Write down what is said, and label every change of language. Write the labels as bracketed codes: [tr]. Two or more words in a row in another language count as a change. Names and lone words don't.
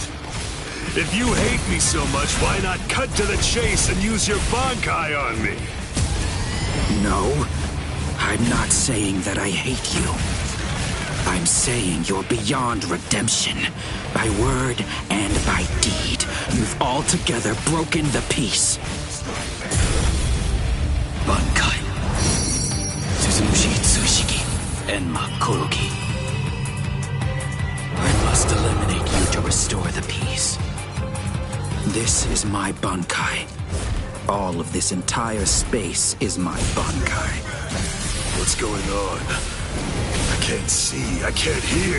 [en] If you hate me so much, why not cut to the chase and use your Bankai on me? No, I'm not saying that I hate you. I'm saying you're beyond redemption. By word and by deed, you've altogether broken the peace. Bankai. Suzushi Tsushiki. Enma Kuroki. I must eliminate you to restore the peace. This is my Bankai. All of this entire space is my Bankai. What's going on? I can't see, I can't hear.